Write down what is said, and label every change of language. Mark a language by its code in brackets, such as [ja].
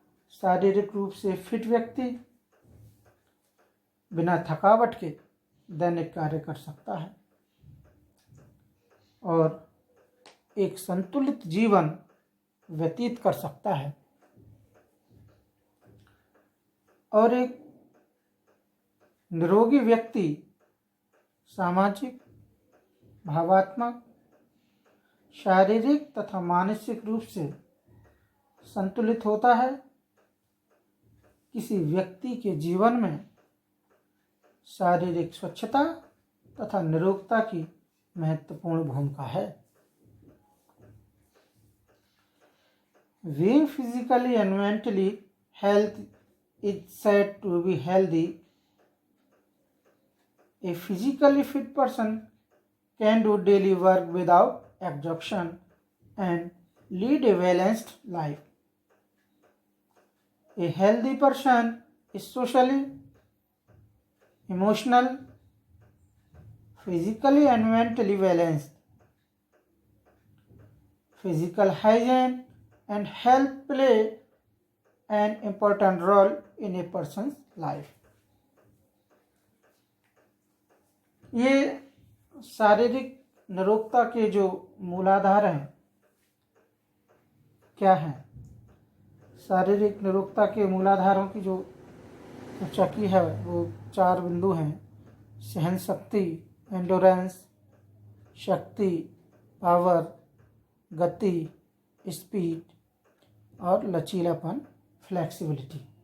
[hi] शारीरिक रूप से फिट व्यक्ति बिना थकावट के दैनिक कार्य कर सकता है और एक संतुलित जीवन व्यतीत कर सकता है और एक निरोगी व्यक्ति सामाजिक, भावात्मक, शारीरिक तथा मानसिक रूप से संतुलित होता है। किसी व्यक्ति के जीवन में शारीरिक स्वच्छता तथा निरोगता की महत्वपूर्ण भूमिका है। [en] Being physically and mentally healthy is said to be healthy. A physically fit person can do daily work without exhaustion and lead a balanced life. A healthy person is socially, emotional, physically and mentally balanced. Physical hygiene and health play an important role in a person's life. [hi] ये शारीरिक निरोगता के जो मूलाधार हैं, क्या हैं? शारीरिक निरोगता के मूलाधारों की जो चर्चा की है वो 4 बिंदु हैं: सहन शक्ति, एंडोरेंस, शक्ति, पावर, गति, स्पीड और लचीलापन, फ्लेक्सिबिलिटी।